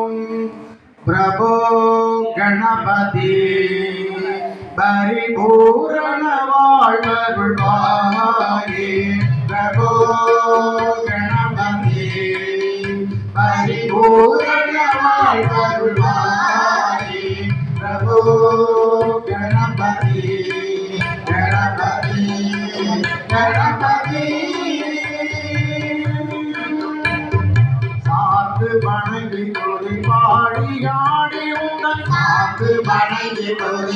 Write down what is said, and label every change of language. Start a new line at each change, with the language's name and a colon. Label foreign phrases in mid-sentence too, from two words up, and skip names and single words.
Sanskrit: प्रभो गणपति परिपूर्ण வாழ்வருள்வாயே प्रभो गणपति परिपूर्ण வாழ்வருள்வாயே प्रभो गणपति गणपति गणपति
Tamil: சாந்து வணங்கி தொழி பாடியாடி உங்கள் சாந்து வணங்கி தொழி